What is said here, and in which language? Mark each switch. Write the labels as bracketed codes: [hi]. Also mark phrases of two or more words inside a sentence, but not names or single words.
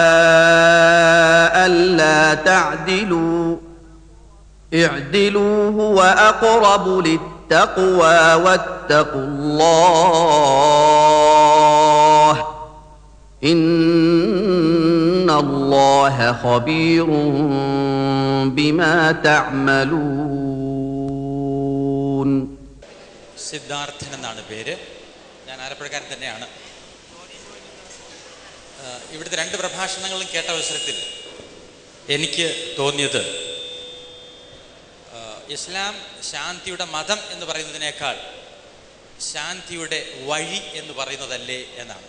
[ar] ألا تعدلوا اعدلوا هو أقرب للتقوى واتقوا الله إن الله خبير بما تعملون. [ml] സിദ്ധാർത്ഥൻ എന്നാണ് പേര്. ഞാൻ ആലപ്പുഴക്കാരൻ തന്നെയാണ്. ഇവിടുത്തെ രണ്ട് പ്രഭാഷണങ്ങളും കേട്ട അവസരത്തിൽ എനിക്ക് തോന്നിയത്, ഇസ്ലാം ശാന്തിയുടെ മതം എന്ന് പറയുന്നതിനേക്കാൾ ശാന്തിയുടെ വഴി എന്ന് പറയുന്നതല്ലേ എന്നാണ്.